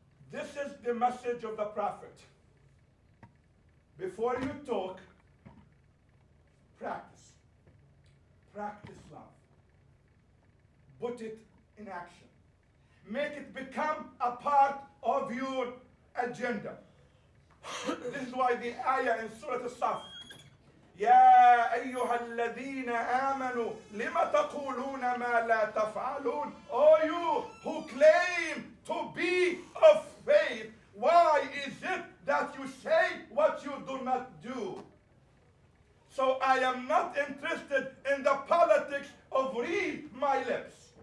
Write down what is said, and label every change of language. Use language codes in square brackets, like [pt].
[en] This is the message of the Prophet. Before you talk, practice. Practice love. Put it in action. Make it become a part of your agenda. This is why the ayah in Surah As-Saf, [ar] يا أيها الذين آمنوا لما تقولون ما لا تفعلون. [en] Oh, you who claim to be of faith, why is it that you say what you do not do? So I am not interested in the politics of read my lips.